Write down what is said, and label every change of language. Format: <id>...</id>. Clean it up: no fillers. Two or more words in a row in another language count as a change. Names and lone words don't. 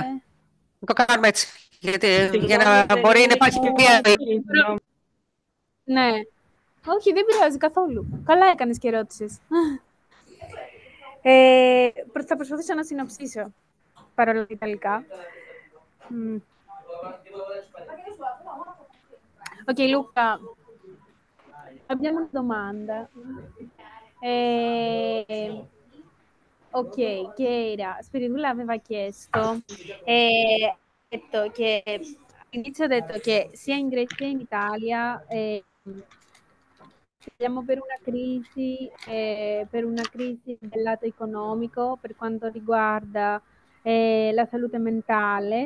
<el>Το κάνουμε έτσι, για να μπορεί να υπάρχει και μία... Ναι. Όχι, δεν πειράζει καθόλου. Καλά έκανες και ρώτησες. Θα προσπαθήσω να συνοψίσω, παρόλα τα Ιταλικά.</el> <it>Ok, Luca, abbiamo una domanda. Ok, che era, Spiridulla aveva chiesto, detto che all'inizio ha detto che sia in Grecia che in Italia siamo per una crisi del lato economico per quanto riguarda la salute mentale.</it>